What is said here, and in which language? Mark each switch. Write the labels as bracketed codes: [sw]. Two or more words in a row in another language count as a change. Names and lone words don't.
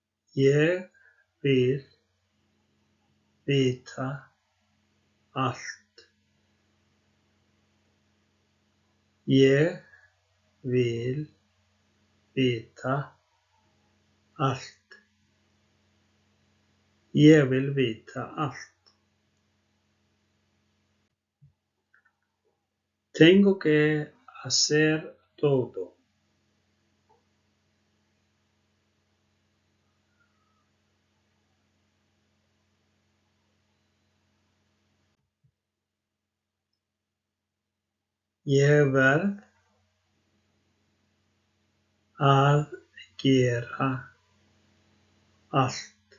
[is] Ég vil vita allt. Ég vil vita allt. Ég vil vita allt. [es] Tengo que hacer todo. [is] Ég verð að gera allt.